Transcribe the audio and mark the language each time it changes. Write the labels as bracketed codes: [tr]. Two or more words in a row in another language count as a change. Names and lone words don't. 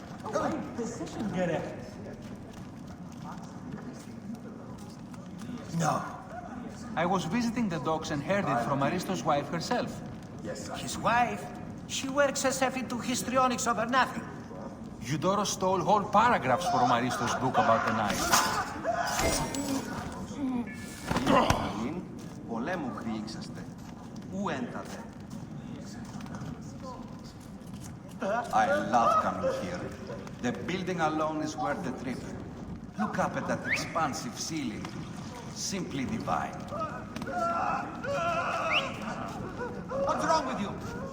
[en] No. I was visiting the docks and heard it from Aristo's wife herself. His wife? She works herself into histrionics over nothing. Eudoro stole whole paragraphs from Aristo's book about the Nile. [el] Πολέμου χρήξαστε. Ου έντατε. [en] I love coming here. The building alone is worth the trip. Look up at that expansive ceiling. Simply divine. What's wrong with you?